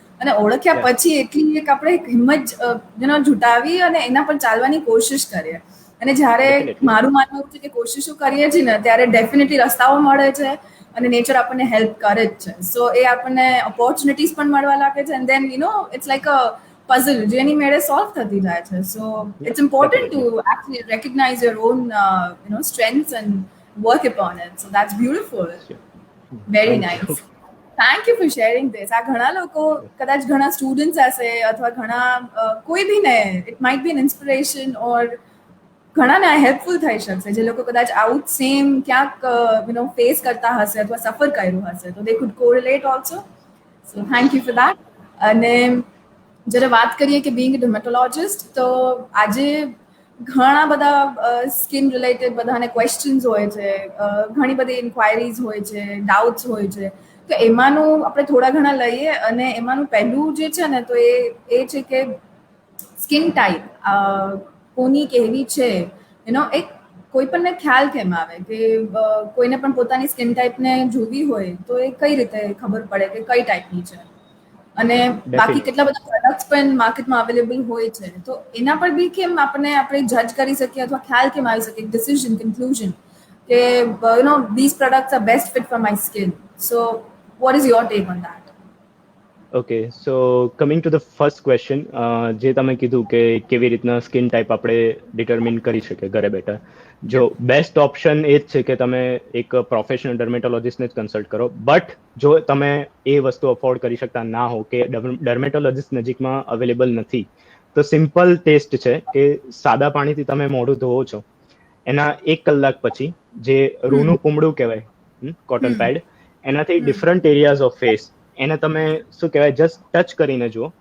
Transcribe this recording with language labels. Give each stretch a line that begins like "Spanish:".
Gujarati: અને ઓળખ્યા પછી એટલી એક આપણે હિંમત જુટાવી અને એના પર ચાલવાની કોશિશ કરીએ. અને જ્યારે મારું માનવું છે કે કોશિશો કરીએ છીએ ને ત્યારે ડેફિનેટલી રસ્તાઓ મળે છે અને નેચર આપણને હેલ્પ કરે જ છે. સો એ આપણને ઓપોર્ચ્યુનિટીઝ પણ મળવા લાગે છે.
English: and then it's like a puzzle
Gujarati: જેની મેળે સોલ્વ થતી જાય છે.
English: So it's important to actually recognize your own strengths and work upon it. So that's beautiful. Very nice. Thank you for sharing this.
Gujarati: આ ઘણા લોકો કદાચ ઘણા સ્ટુડન્ટ્સ હશે અથવા ઘણા કોઈ બી ને
English: it might be an inspiration
Gujarati: ઓર ઘણાને આ હેલ્પફુલ થઈ શકશે જે લોકો કદાચ આવું સેમ ક્યાંક ફેસ કરતા હશે અથવા સફર કર્યું હશે તો
English: They could correlate also. So thank you for that.
Gujarati: અને જ્યારે વાત કરીએ કે
English: being a dermatologist,
Gujarati: તો આજે ઘણા બધા સ્કિન રિલેટેડ બધાને ક્વેશ્ચન્સ હોય છે, ઘણી બધી ઇન્ક્વાયરીઝ હોય છે, ડાઉટ્સ હોય છે. તો એમાંનું આપણે થોડા ઘણા લઈએ. અને એમાંનું પહેલું જે છે ને તો એ છે કે સ્કિન ટાઈપ કોની કેવી છે. એક કોઈ પણને ખ્યાલ કેમ આવે કે કોઈને પણ પોતાની સ્કિન ટાઈપને જોવી હોય તો એ કઈ રીતે ખબર પડે કે કઈ ટાઈપની છે. અને બાકી કેટલા બધા પ્રોડક્ટ્સ પણ માર્કેટમાં અવેલેબલ હોય છે. તો એના પર બી કેમ આપણે જજ કરી શકીએ અથવા ખ્યાલ કેમ આવી શકે, ડિસિઝન, કન્ક્લુઝન કે
English: these products are best fit for my skin. So what is your take on that? Okay, so coming to the first question,
Gujarati: જે તમે કીધું કે કેવી રીતના સ્કિન ટાઈપ આપણે ડિટર્મિન કરી શકીએ ઘરે બેઠા. જો બેસ્ટ ઓપ્શન એ જ છે કે તમે એક પ્રોફેશનલ ડર્મેટોલોજીસ્ટને જ કન્સલ્ટ કરો. બટ જો તમે એ વસ્તુ અફોર્ડ કરી શકતા ના હો કે ડર્મેટોલોજીસ્ટ નજીકમાં અવેલેબલ નથી, તો સિમ્પલ ટેસ્ટ છે કે સાદા પાણીથી તમે મોઢું ધોવો છો, એના 1 કલાક પછી જે રૂનું પૂમડું કહેવાય, કોટન પેડ, એનાથી ડિફરન્ટ એરિયાઝ ઓફ ફેસ એને તમે શું કહેવાય જસ્ટ ટચ કરીને જુઓ.